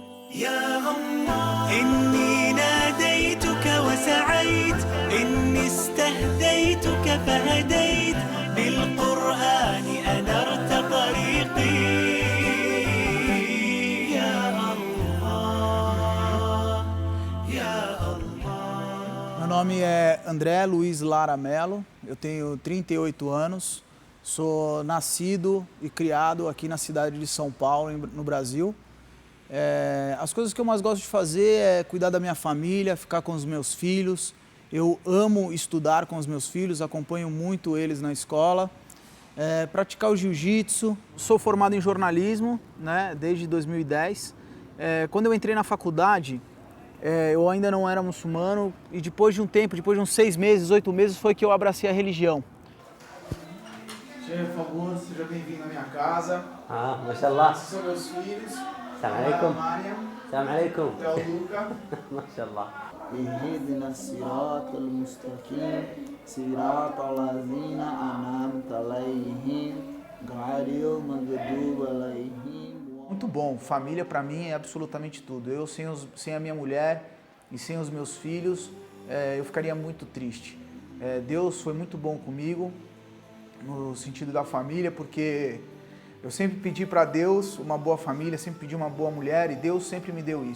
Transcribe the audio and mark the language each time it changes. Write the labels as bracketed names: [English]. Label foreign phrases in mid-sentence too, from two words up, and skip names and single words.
[Arabic] يا الله إني ناديتك وسعيت، إني استهديتك فهديت، بالقرآن أنرت طريقي. يا الله يا الله. [Portuguese] Meu nome é André Luiz Lara Mello, eu tenho 38 anos, sou nascido e criado aqui na cidade de São Paulo, no Brasil. As coisas que eu mais gosto de fazer é cuidar da minha família, ficar com os meus filhos. Eu amo estudar com os meus filhos, acompanho muito eles na escola. Praticar o jiu-jitsu. Sou formado em jornalismo, né, desde 2010. Quando eu entrei na faculdade, eu ainda não era muçulmano e depois de um tempo, depois de uns 6 meses, 8 meses, foi que eu abracei a religião. Por favor, seja bem-vindo à minha casa. Mashallah. Esses são meus filhos. [Arabic] سلام عليكم. Salam alaikum. [Portuguese] Luca. Mashallah. [Arabic] اهدنا الصراط المستقيم صراط الذين أنعمت عليهم غير المغضوب عليهم. [Portuguese] Muito bom, família para mim é absolutamente tudo. Eu sem a minha mulher e sem os meus filhos, eu ficaria muito triste. Deus foi muito bom comigo, no sentido da família, porque eu sempre pedi para Deus uma boa família, sempre pedi uma boa mulher e Deus sempre me deu isso.